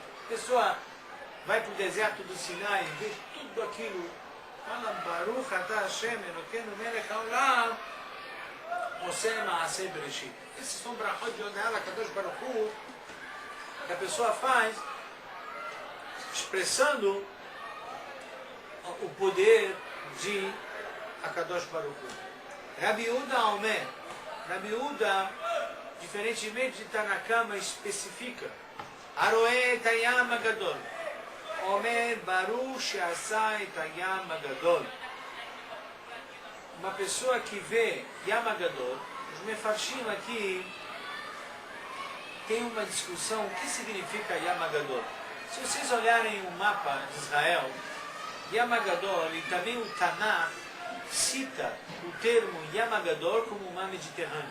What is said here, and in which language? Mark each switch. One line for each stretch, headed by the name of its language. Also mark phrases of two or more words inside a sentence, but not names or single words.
Portuguese: A pessoa vai para o deserto do Sinai e vê tudo aquilo. Fala
Hebrew: ברוך אתה השם אלוקינו מלך העולם, עושה מעשה בראשית.
Portuguese: Esses são brachot de Odeh
Hebrew: קדוש ברוך הוא,
Portuguese: que a pessoa faz expressando o poder de
Hebrew: הקדוש ברוך הוא.
Portuguese: Rabi Yehuda Omer. Rabi Yehuda, diferentemente de Tanakama, especifica
Hebrew: הרואה את הים הגדול, אומר ברוך שעשה את הים הגדול.
Portuguese: Uma pessoa que vê Yam Hagadol, os mefarshim aqui tem uma discussão, o que significa Yam Hagadol. Se vocês olharem o mapa de Israel, Yam Hagadol, e também o Tanakh cita o termo Yam Hagadol como mar Mediterrâneo.